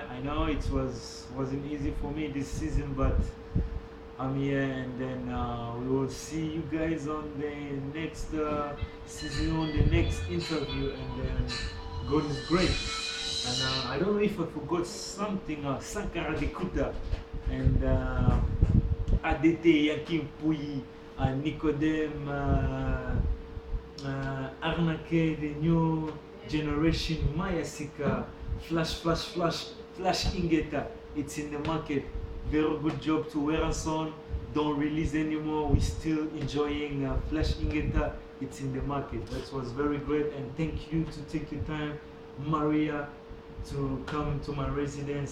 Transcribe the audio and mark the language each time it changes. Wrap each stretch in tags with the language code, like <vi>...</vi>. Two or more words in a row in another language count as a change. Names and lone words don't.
<en>I know it wasn't easy for me this season, but I'm here, and then we will see you guys on the next season, on the next interview, and then God is great. And I don't know if I forgot something. Sankara de Kuta and ADT Yakim Puyi. Nicodem, Arnake, the new generation, Mayasika, Flash Ingeta. It's in the market. Very good job to Werason. Don't release anymore. We're still enjoying Flash Ingeta. It's in the market. That was very great. And thank you to take your time, Maria, to come to my residence.</en>